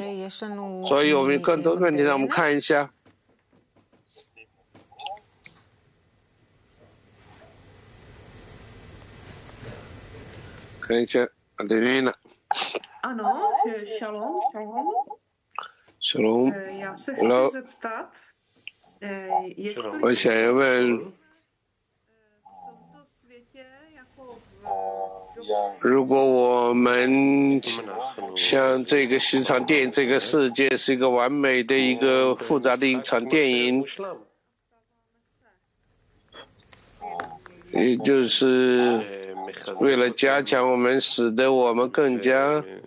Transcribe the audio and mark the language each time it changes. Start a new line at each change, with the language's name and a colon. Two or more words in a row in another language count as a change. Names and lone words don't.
Chinese: 所以我们更多问题，让我们看一下。看一下 Adelina。
Hebrew: Shalom, shalom. Shalom.
Czech: Já se
English: Hello.
Czech: chci zeptat,
Chinese: 我想要问，如果我们像这个是一场电影，这个世界是一个完美的一个复杂的一场电影，也就是为了加强我们，使得我们更加。